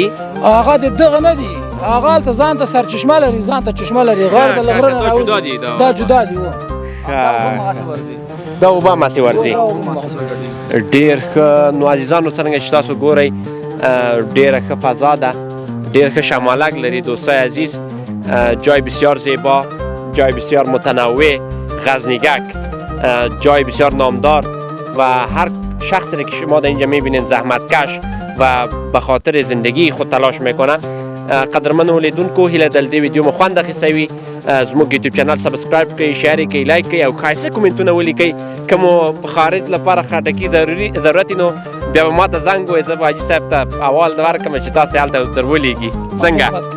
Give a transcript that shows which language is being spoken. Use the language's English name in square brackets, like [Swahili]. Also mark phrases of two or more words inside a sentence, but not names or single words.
[Pashto] هغه د دغه نه دي، هغه هلته ځان ته سرچشمه لري، ځان ته چشمه لري، غر د له غره نه راوځي. دا جدا دي. دا اوبه هماسې ورځي. ډېر ښه. نو عزیزانو څرنګه چې تاسو ګورئ ډېره ښه فضا ده، ډېر ښه شمالک لري دوستای عزیز. [Persian] جای بسیار زیبا، جای بسیار متنوع، غزنیگک جای بسیار نامدار و هر شخصی که شما در اینجا میبینید زحمتکش و به خاطر زندگی خود تلاش میکنه. [Pashto] قدرمنو لیدونکو هیله دل دې ویډیو مو خوند اخیستی زموږ یوټیوب چینل سبسکرایب کړئ، شیر کړئ، لایک کړئ او ښایسته کومنټونه ولیکئ. که مو خارج لپاره خټکي ضرورت نو بیا به ما ته زنګ ووایئ، زه به حاجي صاحب ته احوال ورکړم چې تاسې هلته در ولیږي.